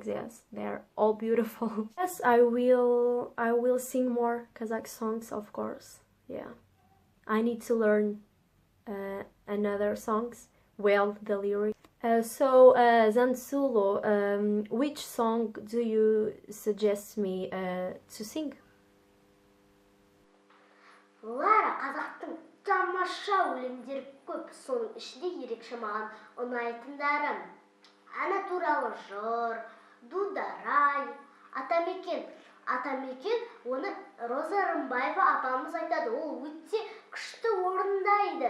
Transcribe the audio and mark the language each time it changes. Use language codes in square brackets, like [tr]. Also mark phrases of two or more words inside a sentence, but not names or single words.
[en] Yes, they're all beautiful. Yes, I will sing more Kazakh songs, of course. Yeah, I need to learn another songs. Well, the lyrics. So Zhansulu, which song do you suggest me to sing? [kk] Лара, қазақтың тамаша өлеңдері көп, соның ішінде ерекше маған ұнайтындарым. Ана туралы жыр, дударай, атамекен. Атамекен, оны Роза Рымбаева апамыз айтады, ол өте күшті орындайды.